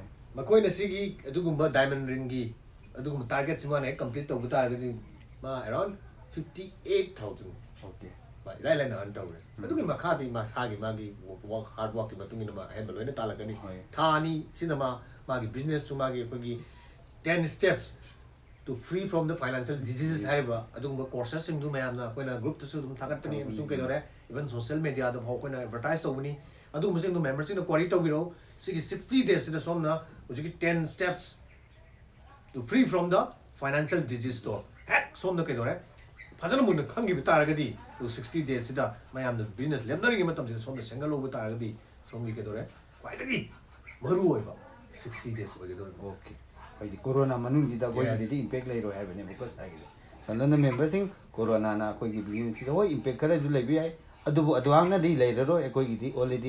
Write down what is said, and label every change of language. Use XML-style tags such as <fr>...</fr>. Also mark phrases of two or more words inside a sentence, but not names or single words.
<mni>ꯃꯈꯣꯏꯅ ꯁꯤꯒꯤ ꯑꯗꯨꯒꯨꯝꯕ</mni> <en>diamond ring</en> <mni>ꯑꯗꯨꯒꯨꯝꯕ ꯇꯥꯔꯒꯦꯠꯁꯤ ꯃꯥꯅ ꯍꯦꯛ ꯀꯝꯄ꯭ꯂꯤꯠ ꯇꯧꯕ ꯇꯥꯔꯒꯗꯤ ꯃꯥ ꯑꯦꯔꯥꯎꯟ 58,000 ꯑꯣꯀꯦ ꯏꯔꯥꯏ ꯂꯥꯏꯅ ꯑꯔꯟ ꯇꯧꯔꯦ ꯑꯗꯨꯒꯤ ꯃꯈꯥꯗꯤ ꯃꯁꯥꯒꯤ ꯃꯥꯒꯤ</mni> <en>hard work</en> <mni>ꯃꯇꯨꯡ ꯏꯟꯅ ꯃꯥ ꯑꯍꯦꯟꯕ ꯂꯣꯏꯅ ꯇꯥꯜꯂꯛꯀꯅꯤ ꯊꯥ ꯑꯅꯤ ꯁꯤꯗ ꯃꯥꯒꯤ ꯕꯤꯖꯤꯅꯦꯁꯁꯨ ꯃꯥꯒꯤ ꯑꯩꯈꯣꯏꯒꯤ</mni> <en>10 steps to free from the financial diseases</en> <mni>ꯍꯥꯏꯔꯤꯕ ꯑꯗꯨꯒꯨꯝꯕ ꯀꯣꯔꯁꯦꯁꯁꯤꯡꯁꯨ ꯃꯌꯥꯝꯅ ꯑꯩꯈꯣꯏꯅ ꯒ꯭ꯔꯨꯞꯇꯁꯨ ꯑꯗꯨꯝ ꯊꯥꯒꯠꯄꯅꯤ ꯑꯃꯁꯨꯡ ꯀꯩꯗꯧꯔꯦ ꯏꯚꯟ</mni> <en>social media</en> <mni>ꯐꯥꯎ ꯑꯩꯈꯣꯏꯅ ꯑꯦꯗꯚꯔꯇꯥꯏꯖ ꯇꯧꯕꯅꯤ ꯑꯗꯨꯒꯨꯝꯕꯁꯤꯡꯗꯣ ꯃꯦꯝꯕꯔꯁꯤꯡꯅ ꯀ꯭ꯋꯥꯔꯤ ꯇꯧꯕꯤꯔꯛꯎ ꯁꯤꯒꯤ 60 daysꯁꯤꯗ ꯁꯣꯝꯅ ꯍꯧꯖꯤꯛꯀꯤ</mni> <en>10 steps to free from the financial disease</en> <mni>ꯇꯣ ꯍꯦꯛ ꯁꯣꯝꯅ ꯀꯩꯗꯧꯔꯦ ꯐꯖꯅ ꯃꯨꯟꯅ ꯈꯪꯈꯤꯕ ꯇꯥꯔꯒꯗꯤ 60 daysꯁꯤꯗ ꯃꯌꯥꯝꯅ ꯕꯤꯖꯤꯅꯦꯁ ꯂꯦꯞꯅꯔꯤꯉꯩ ꯃꯇꯝꯁꯤꯗ ꯁꯣꯝꯅ ꯁꯦꯝꯒꯠꯍꯧꯕ ꯇꯥꯔꯒꯗꯤ ꯁꯣꯝꯒꯤ ꯀꯩꯗꯧꯔꯦ ꯈ꯭ꯋꯥꯏꯗꯒꯤ ꯃꯔꯨꯑꯣꯏꯕ 60 days ꯑꯣꯏꯒꯗꯧꯔꯤꯕ ꯑꯣꯀꯦ ꯍꯥꯏꯗꯤ ꯀꯣꯔꯣꯅꯥ ꯃꯅꯨꯡꯁꯤꯗ ꯑꯩꯈꯣꯏꯒꯤꯗꯤ ꯏꯝꯄꯦꯛ ꯂꯩꯔꯣꯏ ꯍꯥꯏꯕꯅꯦꯕꯀꯣ ꯁꯥꯔꯒꯤꯗꯤ ꯁꯝꯂꯞꯅ ꯃꯦꯝꯕꯔꯁꯤꯡ ꯀꯣꯔꯣꯅꯥꯅ ꯑꯩꯈꯣꯏꯒꯤ ꯕꯤꯖꯤꯅꯦꯁꯁꯤꯗ ꯍꯣꯏ ꯏꯝꯄꯦꯛ ꯈꯔꯁꯨ ꯂꯩꯕ ꯌꯥꯏ ꯑꯗꯨꯕꯨ ꯑꯗꯨꯃꯥꯏꯅꯗꯤ ꯂꯩꯔꯔꯣꯏ ꯑꯩꯈꯣꯏꯒꯤꯗꯤ ꯑꯣꯜꯔꯦꯗꯤ</mni>